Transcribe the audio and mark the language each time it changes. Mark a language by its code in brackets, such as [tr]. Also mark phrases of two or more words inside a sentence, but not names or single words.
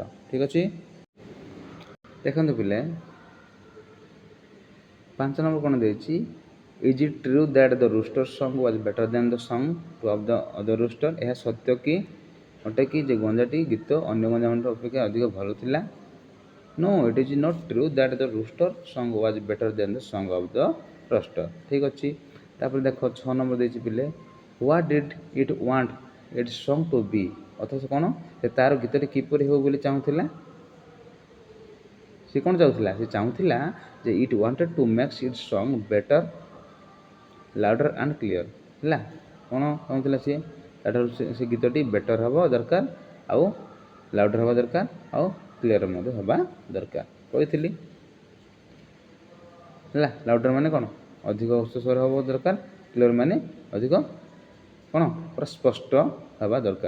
[or] ଠିକ୍ ଅଛି, ଦେଖନ୍ତୁ ପିଲେ 5 ନମ୍ବର କ'ଣ ଦେଇଛି? [en] Is it true that the rooster song was better than the song to of the other rooster? [or] ଏହା ସତ୍ୟ କି ଅଟେ କି ଯେ ଗଞ୍ଜାଟି ଗୀତ ଅନ୍ୟ ଗଞ୍ଜାମାନଙ୍କ ଅପେକ୍ଷା ଅଧିକ ଭଲ ଥିଲା? [en] No, it is not true that the rooster song was better than the song of the rooster. [or] ଠିକ୍ ଅଛି। ତାପରେ ଦେଖ 6 ନମ୍ବର ଦେଇଛି ପିଲେ [en] what did it want its song to be? [or] ଅଥଚ କ'ଣ ସେ ତା'ର ଗୀତଟି କିପରି ହେଉ ବୋଲି ଚାହୁଁଥିଲା? ସେ କ'ଣ ଚାହୁଁଥିଲା? ସେ ଚାହୁଁଥିଲା ଯେ [en] it wanted to make its song better, louder and clear ହେଲା। [or] କ'ଣ ଚାହୁଁଥିଲା ସିଏ? ତା'ଠାରୁ ସେ ଗୀତଟି ବେଟର୍ ହେବା ଦରକାର, ଆଉ ଲାଉଡ଼ର୍ ହେବା ଦରକାର, ଆଉ କ୍ଲିୟର୍ ମଧ୍ୟ ହେବା ଦରକାର। କହିଥିଲି ହେଲା। ଲାଉଡ଼ର୍ ମାନେ କ'ଣ? ଅଧିକ ଉଚ୍ଚସ୍ୱର ହେବା ଦରକାର। କ୍ଲିୟର୍ ମାନେ ଅଧିକ କ'ଣ ପୁରା ସ୍ପଷ୍ଟ ହେବା ଦରକାର।